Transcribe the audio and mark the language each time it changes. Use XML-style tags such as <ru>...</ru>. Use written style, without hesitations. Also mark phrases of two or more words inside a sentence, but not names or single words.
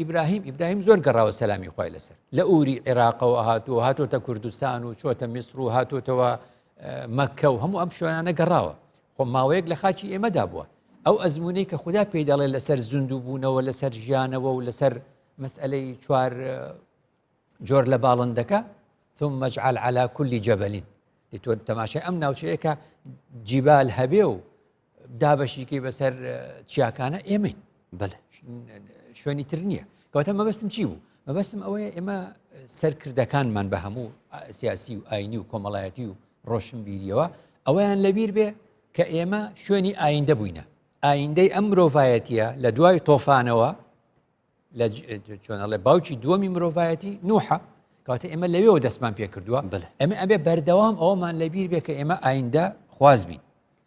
<ckb>ئیبراهیم زۆر گەڕاوە سەلامی خۆی لەسەر لە ئووری عێراقەوە هاتۆتە کوردستان و چۆتە میسر و هاتۆتەوە مەککە و هەموو ئەم شوێنانە گەڕاوە خۆ ماوەیەک لە خاکی ئێمەدا بووە ئەو ئەزمونەی کە خدا پێی دەڵێ لەسەر زیندوو بوونەوە لەسەر ژیانەوە و لەسەر مەسئلەی چوار جۆر لە باڵندەکە</ckb> <ar>ثم اجعل على كل جبل</ar> <ckb>تۆ تەماشای ئەم ناوچەیە کە جیبال هەبێ و دابەشیکەی بەسەر چیاکانە ئێمەین شوێنی تر نییە کەواتە مەبەستم چی بوو مەبەستم ئەوەیە ئێمە سەرکردەکانمان بە هەموو سیاسی و ئاینی و کۆمەڵایەتی و ڕۆشنبیریەوە ئەوەیان لەبیر بێ کە ئێمە شوێنی ئایندە بووینە ئایندەی ئەم مرۆڤایەتیە لە دوای تۆفانەوە لە چۆنەڵێ باوکی دووەمی مرۆڤایەتی نوحە کەواتە ئێمە لەوێەوە دەستمان پێ کردووە ئەمە ئەبێ بەردەوام ئەوەمان لەبیر بێ کە ئێمە ئایندە خوازبین</ckb>